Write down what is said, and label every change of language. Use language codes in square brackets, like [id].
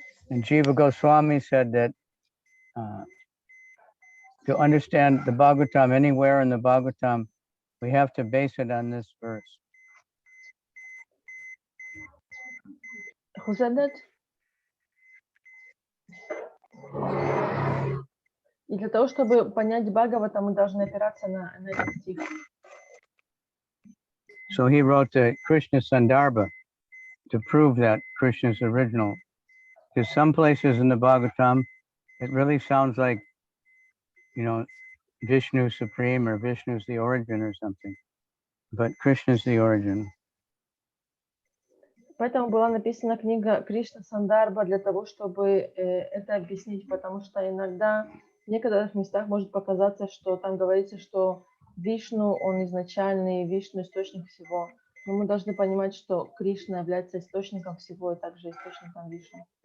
[en] And Jiva Goswami said that to understand the Bhagavatam anywhere in the Bhagavatam, we have to base it on this verse. Who said that? [ru] И для того, чтобы понять Бхагаватам, мы должны опираться на этот стих. [en] So he wrote the Krishna Sandarbha to prove that Krishna is original. Because some places in the Bhagavatam, it really sounds like, Vishnu Supreme or Vishnu's the origin or something. But Krishna's the origin. [ru] Поэтому была написана книга Кришна Сандарба для того, чтобы это объяснить, потому что иногда в некоторых местах может показаться, что там говорится, что Вишну, он изначальный, Вишну источник всего. Но мы должны понимать, что Кришна является источником всего и также источником Вишну.